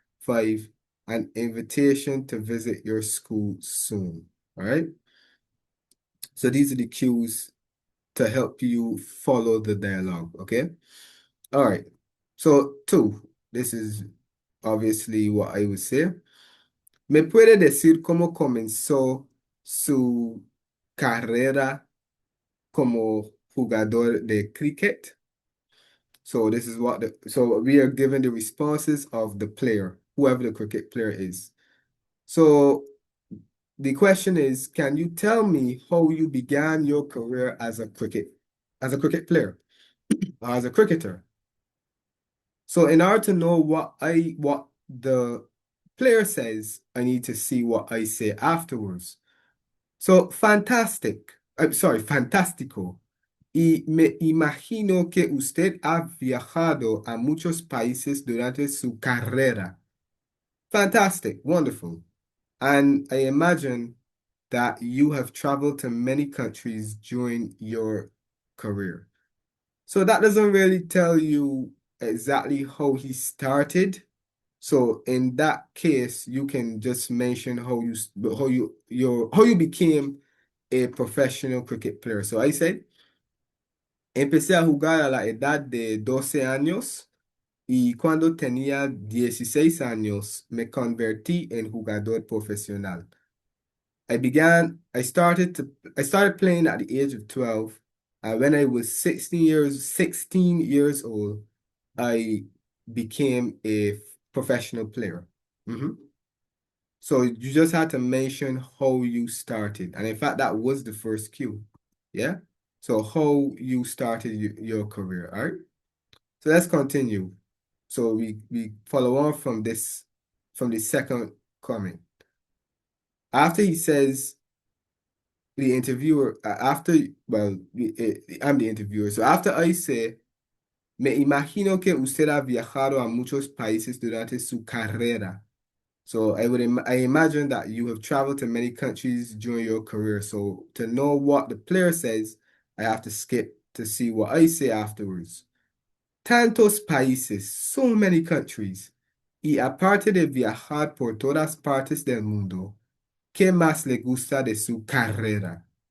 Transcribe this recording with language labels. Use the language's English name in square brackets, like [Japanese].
[English] 5, an invitation to visit your school soon. All right. So these are the cues to help you follow the dialogue. Okay. All right. So 2, this is obviously what I would say. [Spanish] ¿Me puede decir cómo comenzó su carrera como jugador de cricket? [English] So this is what so we are given the responses of the player, whoever the cricket player is. So the question is, can you tell me how you began your career as a cricket player or as a cricketer? So in order to know what the player says, I need to see what I say afterwards. So fantastic. I'm sorry, [Spanish] fantástico. Y me imagino que usted ha viajado a muchos países durante su carrera. [English] Fantastic, wonderful. And I imagine that you have traveled to many countries during your career. So that doesn't really tell you exactly how he started. So in that case, you can just mention how you became a professional cricket player. So I said, [Spanish] empecé a jugar a la edad de 12 años y cuando tenía 16 años me convertí en jugador profesional. [English] I started playing at the age of 12, and when I was 16 years old, I became a professional player. Mhm. So you just had to mention how you started. And in fact, that was the first cue. Yeah. So how you started your career. All right. So let's continue. So we follow on from the second comment. After he says the interviewer, I'm the interviewer. So after I say, [Spanish] me imagino que usted ha viajado a muchos países durante su carrera. [English] So I imagine that you have traveled to many countries during your career. So to know what the player says, I have to skip to see what I say afterwards. [Spanish] Tantos países, [English] so many countries. [Spanish] Y aparte de viajar por todas partes del mundo, ¿qué más le gusta de su carrera?